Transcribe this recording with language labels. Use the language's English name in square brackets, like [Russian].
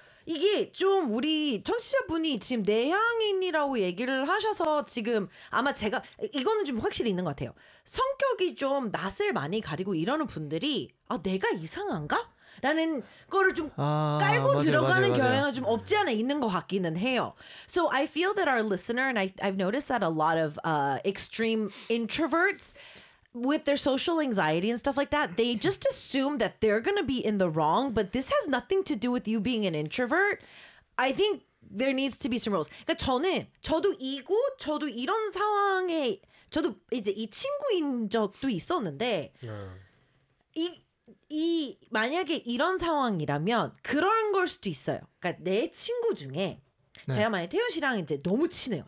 [Korean] 이게 좀 우리 청취자분이 지금 내향인이라고 얘기를 하셔서 지금 아마 제가 이거는 좀 확실히 있는 것 같아요. 성격이 좀 낯을 많이 가리고 이러는 분들이 아 내가 이상한가? 라는 거를 좀 깔고 맞아요, 들어가는 맞아요, 경향은 맞아요. 좀 없지 않아 있는 것 같기는 해요. [English] So I feel that our listener, and I've noticed that a lot of extreme introverts with their social anxiety and stuff like that, they just assume that they're going to be in the wrong, but this has nothing to do with you being an introvert. I think there needs to be some rules. [Korean] 그러니까 저는 저도 이고 저도 이런 상황에 저도 이제 이 친구인 적도 있었는데 이 만약에 이런 상황이라면 그런 걸 수도 있어요. 그러니까 내 친구 중에 제가 네. 만약에 태훈 씨랑 이제 너무 친해요.